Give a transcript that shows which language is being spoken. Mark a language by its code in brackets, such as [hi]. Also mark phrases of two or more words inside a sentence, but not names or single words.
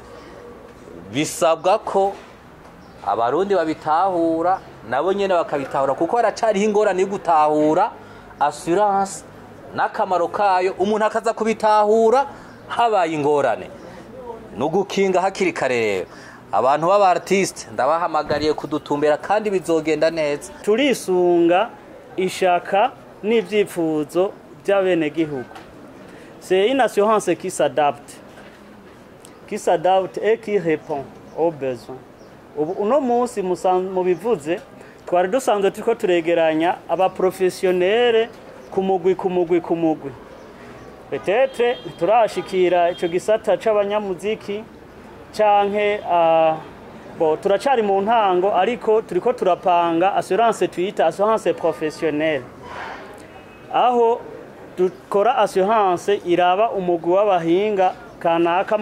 [rn] Bisabwa ko abarundi babitahura nabo nyene bakabitahura kuko baracari ingorane yo gutahura assurance n'akamaro kayo. Umuntu akaza kubitahura habaye ingorane no gukinga hakiri kare. Rero abantu b'aba artiste ndabahamagariye kudutumbera kandi bizogenda neza. Turisunga ishaka n'ivyifuzo by'abene gihugu. [fr] C'est une assurance qui s'adapte et qui répond aux besoins. [rn] Uno munsi mu bivuze twari dusanzwe turiko turegeranya aba professionnels ku mugwi. Peut-être turashikira ico gisata c'abanyamuziki canke turacari mu ntango, ariko turiko turapanga assurance twita [fr] assurance professionnelle, [rn] aho dukora assurance iraba umugwi w'abahinga kanaka